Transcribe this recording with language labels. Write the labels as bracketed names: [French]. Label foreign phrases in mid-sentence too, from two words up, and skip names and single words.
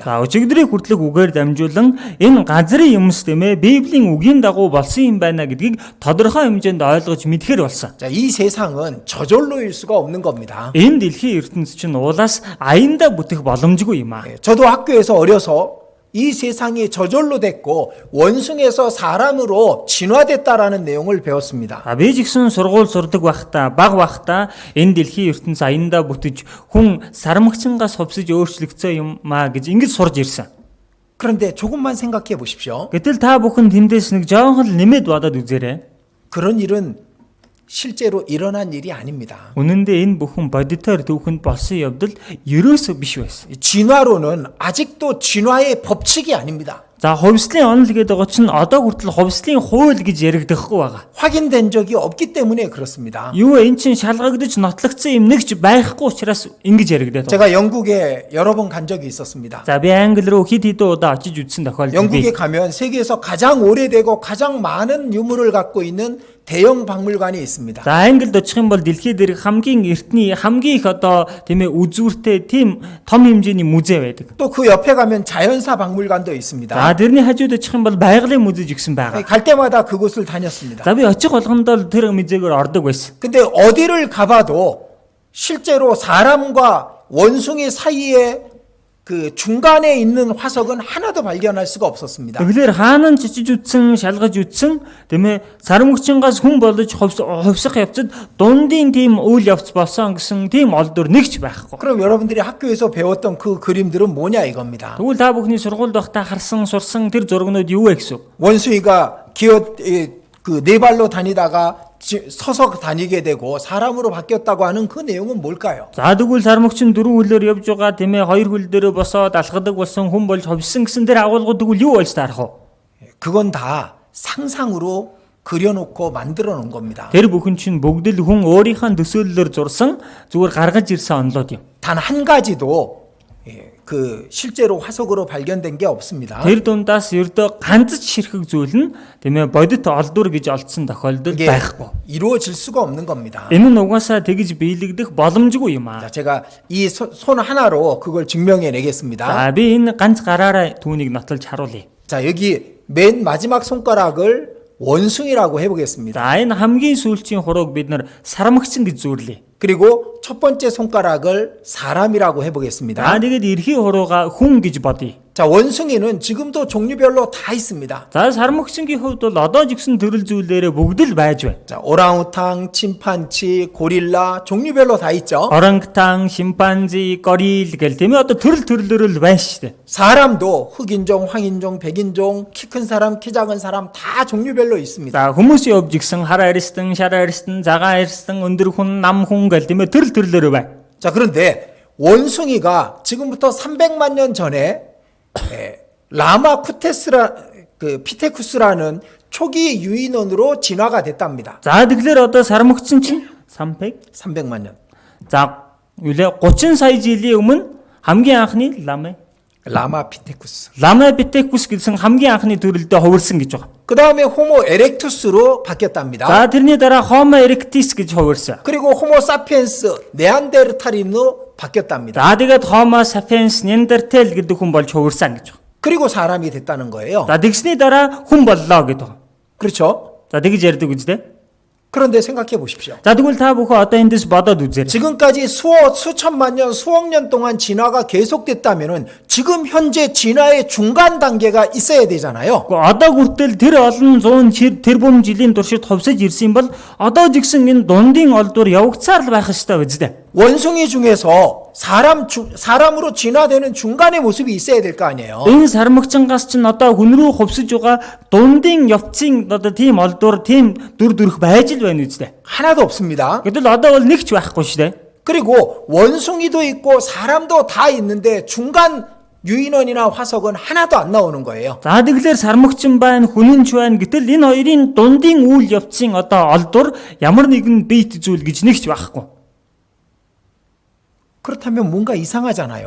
[Mongolian] За өчигдрийн хүртэлх үгээр дамжуулан энэ газрын юмс гэмээ Библийн үгийн дагуу болсон юм байна гэдгийг тодорхой хэмжээнд ойлгож мэдхээр болсон. [Korean] 자, 이 세상은 저절로일 수가 없는 겁니다. [Mongolian] Энэ дэлхийн ертөнц чинь уулаас аяндаа бүтэх боломжгүй юм аа. [Korean] 저도 학교에서 어려서 이 세상이 저절로 됐고 원숭에서 사람으로 진화됐다라는 내용을 배웠습니다. [Mongolian] Би ч гэсэн сургууль сурдаг байхдаа баг байхдаа энэ дэлхийн ертөнц аяндаа бүтэж хүн сармагчингаас хувьсаж өөрчлөгдсөн юм аа гэж ингэж сурж ирсэн. [Korean] 그런데 조금만 생각해 보십시오. [Mongolian] Гэтэл та бүхэн тэндээс нэг жоохон л нэмээд бодоод үзээрэй. [Korean] 그런 일은 실제로 일어난 일이 아닙니다. [Mongolian] Үнэн дээр энэ бүхэн бодитоор түүхэнд болсон явдал ерөөсөө биш байсан. [Korean] 진화론은 아직도 진화의 법칙이 아닙니다. [Mongolian] За хувьслын онол гэдэг байгаа чинь одоо хүртэл хувьслын хууль гэж яригдахгүй байгаа. [Korean] 확인된 적이 없기 때문에 그렇습니다. [Mongolian] Юу эн чин шалгагдаж нотлогдсон юм нэгч байхгүй учраас ингэж яригдаад байна. [Korean] 제가 영국에 여러 번 간 적이 있었습니다. [Mongolian] За би Англи руу хэд хэдэн удаа очиж үзсэн тохиолдол [Korean] 영국에 [Mongolian] бий. [Korean] 가면 세계에서 가장 오래되고 가장 많은 유물을 갖고 있는 대형 박물관이 있습니다. [Mongolian] За Англид очих юм бол дэлхийд дээрх хамгийн эртний хамгийн их одоо тийм ээ үзүүртэй тийм том хэмжээний музей байдаг. [Korean] 또 그 옆에 가면 자연사 박물관도 있습니다. [Mongolian] За тэрний хажууд очих юм бол байгалийн музей гэсэн байгаа. [Korean] 갈 때마다 그곳을 다녔습니다. [Mongolian] За би очих болгондоо тэр музейгээр ордог байсан. [Korean] 근데 어디를 가봐도 실제로 사람과 원숭이 사이에 그 중간에 있는 화석은 하나도 발견할 수가 없었습니다. [Mongolian] Тэгэхээр хаанан чичиж үтсэн, шалгаж үтсэн, тийм ээ, сармөгчингаас хүн болж хувьсах явцад дундын тийм үйл явц болсон гэсэн тийм олдвор нэгч байхгүй. [Korean] 그럼 여러분들이 학교에서 배웠던 그 그림들은 뭐냐 이겁니다. [Mongolian] Тэгвэл та бүхний сургуульд байхдаа харсан, сурсан тэр зургнууд юу вэ гэсэн? [Korean] 원숭이가 그 네 발로 다니다가 서서 다니게 되고 사람으로 바뀌었다고 하는 그 내용은 뭘까요? [Mongolian] За тэгвэл сармөгчин дөрвөн хөлөөр явж байгаа тийм ээ, хоёр хөл дээр босоод алхадаг болсон хүн болж хувьсан гэсэн тэр агуулгууд тэгвэл юу болж таарах вэ? [Korean] 그건 다 상상으로 그려놓고 만들어 놓은 겁니다. [Mongolian] Тэр бүхэн чинь бүгд л хүн өөрийнхөө төсөөллөөр зурсан зүгээр гаргаж ирсэн онолууд юм. [Korean] 단 한 가지도 그 실제로 화석으로 발견된 게 없습니다. [Mongolian] Тэр дундаас ердөө ганц ч ширхэг зүйл нь тийм ээ бодит олдвор гэж олдсон тохиолдол [Korean] 이게 [Mongolian] байхгүй. [Korean] 이루어질 수가 없는 겁니다. [Mongolian] Энэ нь угаасаа тэгж биелэгдэх боломжгүй юм аа. [Korean] 자, 제가 이 손 하나로 그걸 증명해 내겠습니다. [Mongolian] За би энэ ганц гараараа түүнийг нотлож харуулъя. [Korean] 자, 여기 맨 마지막 손가락을 원숭이라고 해보겠습니다. [Mongolian] За энэ хамгийн сүүлчийн хурууг бид нар сармагчин гэж зүйрлэе. [Korean] 그리고 첫 번째 손가락을 사람이라고 해보겠습니다. [Mongolian] За тэгээд эрхий хурууга хүн гэж бодъё. [Korean] 자, 원숭이는 지금도 종류별로 다 있습니다. [Mongolian] За сармагчингийн хувьд бол одоо ч гэсэн төрөл зүйлээрээ бүгд л байж байна. [Korean] 자, 오랑우탕, 침판치, 고릴라 종류별로 다 있죠. [Mongolian] Орангутан, шимпанзи, горил гэл тийм ээ одоо төрөл л байна шүү дээ. [Korean] 사람도 흑인종, 황인종, 백인종, 키 큰 사람, 키 작은 사람 다 종류별로 있습니다. [Mongolian] За хүмүүсийн хувьд гисэн хар арьстан, шар арьстан, цагаан арьстан, өндөр хүн, нам хүн гэл тийм ээ төрөлөөр байна. [Korean] 자, 그런데 원숭이가 지금부터 300만 년 전에 피테쿠스라는 초기 유인원으로 진화가 됐답니다. [Mongolian] За тэгэхээр одоо сармагчин чинь [Korean] 300만 년. [Mongolian] За үлээ 30 сая жилийн өмнө хамгийн анхны [Korean] 라마 피테쿠스. [Mongolian] Lama Pithekus гэсэн хамгийн анхны төрөлдөө хувирсан гэж байгаа. [Korean] 그 다음에 호모 에렉투스로 바뀌었답니다. [Mongolian] За тэрний дараа Homo erectus гэж хувирсан. [Korean] 그리고 호모 사피엔스 네안데르탈인으로 바뀌었답니다. [Mongolian] За тэгээд Homo sapiens Neanderthal гэдэг хүн болж хувирсан гэж байгаа. [Korean] 그리고 사람이 됐다는 거예요. [Mongolian] За тэгсний дараа хүн боллоо гэдэг байгаа. [Korean] 그렇죠? [Mongolian] За тэгж ярьдаг үстэй. [Korean] 그런데 생각해 보십시오. [Mongolian] За тэгвэл та бүхэн одоо эндээс бодоод үзээрэй. [Korean] 지금까지 수천만 년, 수억 년 동안 진화가 계속됐다면은 지금 현재 진화의 중간 단계가 있어야 되잖아요. [Mongolian] Одоо хүртэл тэр олон 100 тэрбум жилийн туршид хувьсаж ирсэн бол одоо жигсэн энэ дундын олдвор явагцаар л байх ёстой биз дээ. [Korean] 원숭이 중에서 사람으로 진화되는 중간의 모습이 있어야 될 거 아니에요. [Mongolian] Энэ сармагчингаас чинь одоо хүн рүү хувьсаж байгаа дундын явцын одоо тийм олдвор тийм дүр төрх байж л байна үстэй. [Korean] 하나도 없습니다. [Mongolian] Гэтэл одоо бол нэг ч байхгүй шүү дээ. [Korean] 그리고 원숭이도 있고 사람도 다 있는데 중간 유인원이나 화석은 하나도 안 나오는 거예요. [Mongolian] За тэгэхээр сармагчин байна, хүнэнч байна. Гэтэл энэ хоёрын дундын үйл явцын одоо олдвор ямар нэгэн бийт зүйл гэж нэгч байхгүй. [Korean] 그렇다면 뭔가 이상하잖아요.